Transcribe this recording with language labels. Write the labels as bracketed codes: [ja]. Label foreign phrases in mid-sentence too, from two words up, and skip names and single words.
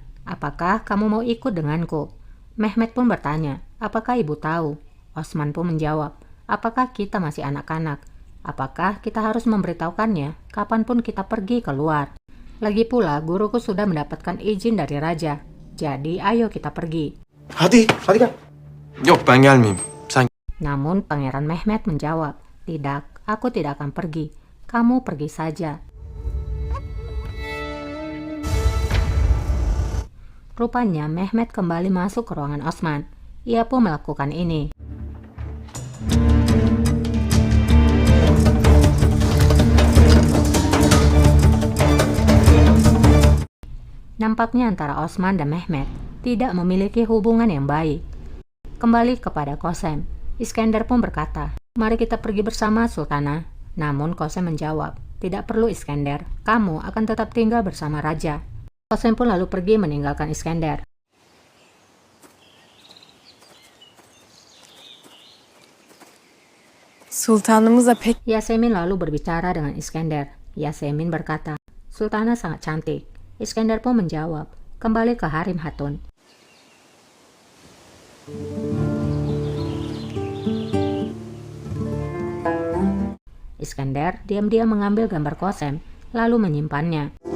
[id] Apakah kamu mau ikut denganku? Mehmet pun bertanya, apakah ibu tahu? Osman pun menjawab, apakah kita masih anak-anak? Apakah kita harus memberitahukannya kapanpun kita pergi keluar? Lagi pula guruku sudah mendapatkan izin dari raja. Jadi ayo kita pergi. [tr] Hadi gel. Yok ben gelmeyeyim. Sen. [id] Namun Pangeran Mehmet menjawab, tidak, aku tidak akan pergi. Kamu pergi saja. Rupanya Mehmet kembali masuk ke ruangan Osman. Ia pun melakukan ini. Nampaknya antara Osman dan Mehmet tidak memiliki hubungan yang baik. Kembali kepada Kosem. Iskender pun berkata, mari kita pergi bersama, Sultana. Namun Kosem menjawab, tidak perlu Iskender, kamu akan tetap tinggal bersama Raja. Kosem pun lalu pergi meninggalkan Iskender. [tr] Sultanımıza pek... [id] Yasemin lalu berbicara dengan Iskender. Yasemin berkata, Sultana sangat cantik. Iskender pun menjawab, kembali ke Harim Hatun. Iskender diam-diam mengambil gambar Kosem, lalu menyimpannya.